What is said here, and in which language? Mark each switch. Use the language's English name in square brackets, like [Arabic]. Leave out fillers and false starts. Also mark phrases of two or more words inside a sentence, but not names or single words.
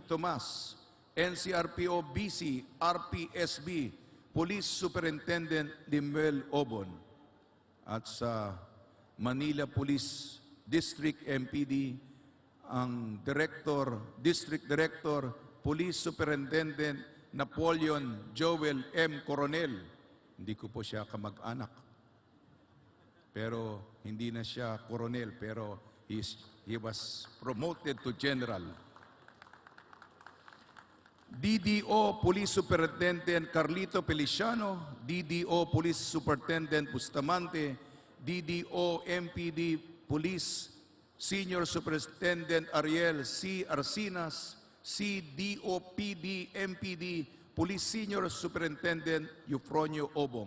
[Filipino] Tomas, NCRPO BC RPSB Police Superintendent Limuel Obon. At sa Manila Police District MPD, ang District Director Police Superintendent Napoleon Joel M. Coronel. Hindi ko po siya kamag-anak. Pero hindi na siya Coronel, pero [English] he was promoted to General. [Filipino] DDO Police Superintendent Carlito Feliciano, DDO Police Superintendent Bustamante, DDO MPD Police Senior Superintendent Ariel C. Arsinas, CDOPD MPD Police Senior Superintendent Eufronio Obong.